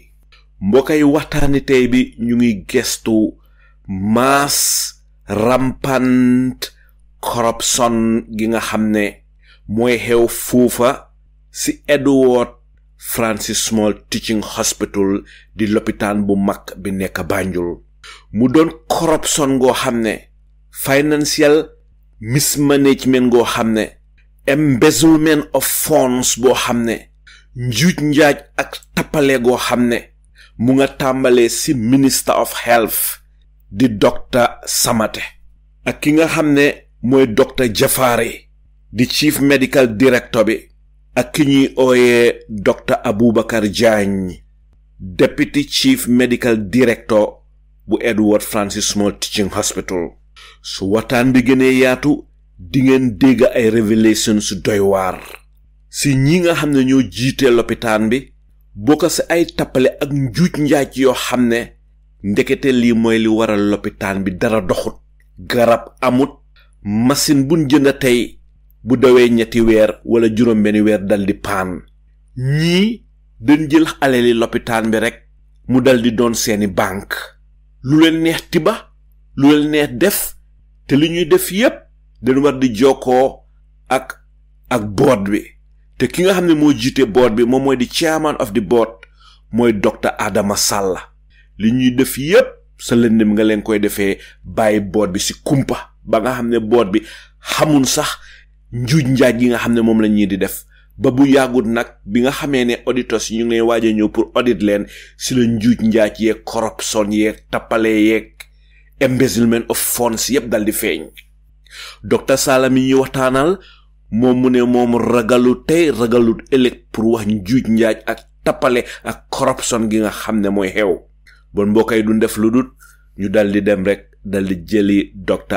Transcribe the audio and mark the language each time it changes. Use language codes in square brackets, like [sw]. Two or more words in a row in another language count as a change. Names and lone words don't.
[wo] mbokk yi waxtaani tey bi ñu ngi gestu [en] mass rampant corruption [wo] gi nga xam ne mooy xew foofa ci Edward Francis Small Teaching Hospital di lopitaan bu mag bi nekk Banjul. mu doon corruption goo xam ne, [en] financial mismanagement [wo] goo xam ne, [en] embezzlement of funds [wo] boo xam ne, njuuj njaaj ak tappale goo xam ne mu nga tàmbalee ci [en] Minister of Health [wo] di Dr. Samate ak ki nga xam ne mooy Dr. Jafari di [en] Chief Medical Director [wo] bi ak ki ñuy ooyee Dr. Abubakar Jagne [en] Deputy Chief Medical Director [wo] bu Edward Francis Small Teaching Hospital. su waxtaan bi gënee yaatu di ngeen dégg ay révélation su doy waar si ñi nga xam ne ñoo jiite lopitaan bi bokk si ay tappale ak njuuj njaaj yoo xam ne ndekete lii mooy li waral lopitaan bi dara doxut garab amut machine buñ jënd tey bu dawee 3 weer wala juróom-benn weer dal di paan ñii dañ jël alali lopitaan bi rek mu dal di doon seeni banque lu leen neex tiba lu leen neex def te li ñuy def yépp dañ war di jokkoo ak board bi te ki nga xam ne moo jiite board bi moom mooy di [en] chairman of the board [wo] mooy Dr. Adama Sallah li ñuy def yépp sa lëndëm nga leen koy defee bàyyi board bi si kumpa ba nga xam ne board bi xamun sax njuuj njaaj yi nga xam ne moom la ñuy di def ba bu yàggut nag bi nga xamee ne auditeurs yi ñu ngi leen waaj a ñëw [fr] pour audit [wo] leen si la njuuj njaaj yeeg corruption yeeg tappale yeeg [en] embezzlement of funds [wo] yépp dal di feeñ Dr. Sallah mi ñuy waxtaanal moom mu ne moom ragalu tey ragalut ëllëg pour wax njuuj njaaj ak tappale ak corruption gi nga xam ne mooy xew bon mbokk yi duñ def lu dul ñu dal di dem rek dal di jëli Dr.